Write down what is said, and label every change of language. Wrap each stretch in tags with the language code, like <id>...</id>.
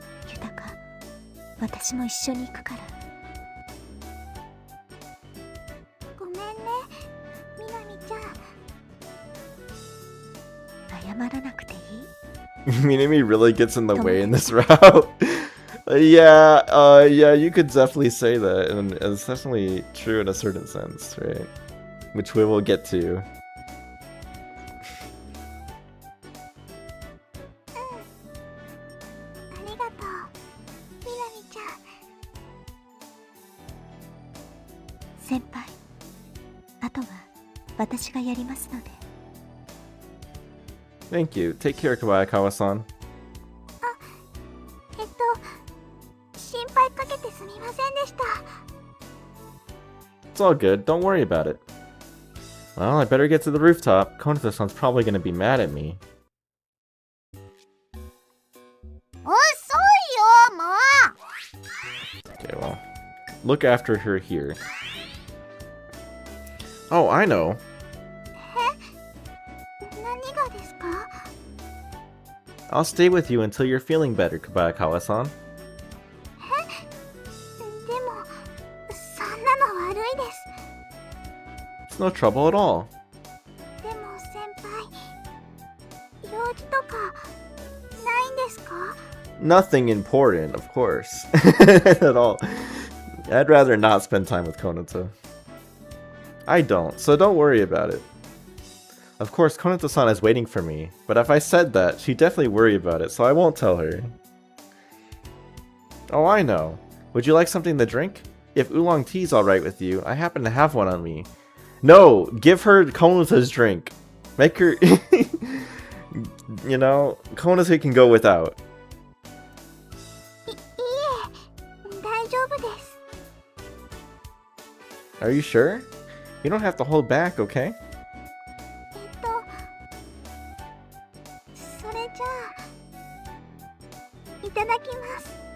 <ja>豊、私も一緒に行くから。ごめんね、みなみちゃん。謝らなくていい?</ja> <en>Minami really gets in the way in this route. Yeah, you could definitely say that, and it's definitely true in a certain sense, right? Which we will get to.</en> <ja>ありがとう、みなみちゃん。先輩、あとは私がやりますので。</ja> <en>Thank you. Take care, Kobayakawa-san.</en> <ja>心配かけてすみませんでした。</ja> <en>It's all good. Don't worry about it. Well, I better get to the rooftop. Konoto-san's probably gonna be mad at me.</en> <ja>遅いよ、もう。</ja> <en>Okay, well, look after her here. Oh, I know.</en> <ja>何がですか?</ja> <en>I'll stay with you until you're feeling better, Kobayakawa-san.</en> <ja>でも、そんなの悪いです。</ja> <en>It's no trouble at all.</en> <ja>でも先輩、用事とかないんですか?</ja> <en>Nothing important, of course. At all. I'd rather not spend time with Konoto. I don't, so don't worry about it. Of course, Konoto-san is waiting for me, but if I said that, she'd definitely worry about it, so I won't tell her. Oh, I know. Would you like something to drink? If oolong tea's alright with you, I happen to have one on me. No, give her Konota's drink. Make her... you know, Konata can go without.</en> <ja>いえ、大丈夫です。</ja> <en>Are you sure? You don't have to hold back, okay?</en> <ja>それじゃあ、いただきます。</ja>